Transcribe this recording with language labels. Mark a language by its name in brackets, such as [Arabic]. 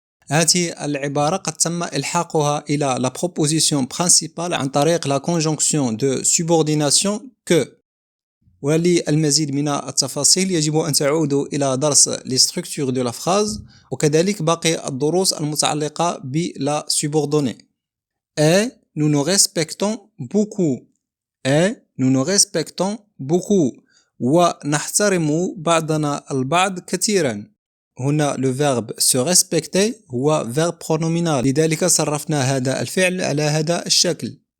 [Arabic] هذه العبارة قد تم إلحاقها إلى la proposition principale عن طريق la conjonction de subordination que. وللمزيد من التفاصيل يجب أن تعودوا إلى درس les structures de la phrase وكذلك باقي الدروس المتعلقة بلا subordonnée. [French] Et nous nous respectons beaucoup [Arabic] ونحترم بعضنا البعض كثيرا. هنا le verbe se respecter هو verbe pronominal لذلك صرفنا هذا الفعل على هذا الشكل.